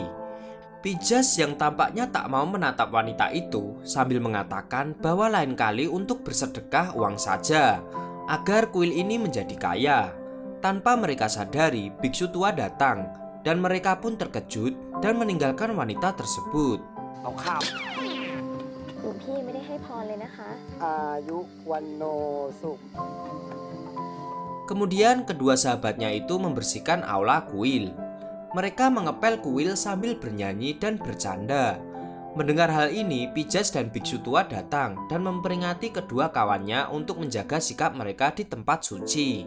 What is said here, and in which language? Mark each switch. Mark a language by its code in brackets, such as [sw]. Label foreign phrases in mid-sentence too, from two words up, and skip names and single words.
[id] Pijas yang tampaknya tak mau menatap wanita itu sambil mengatakan bahwa lain kali untuk bersedekah uang saja, agar kuil ini menjadi kaya. Tanpa mereka sadari, biksu tua datang dan mereka pun terkejut dan meninggalkan wanita tersebut. [th] เอาข้าว หลวงพี่ไม่ได้ให้พรเลยนะคะ อายุวันโนสุข [id] Kemudian kedua sahabatnya itu membersihkan aula kuil. Mereka mengepel kuil sambil bernyanyi dan bercanda. Mendengar hal ini, Pijas dan biksu tua datang dan memperingati kedua kawannya untuk menjaga sikap mereka di tempat suci.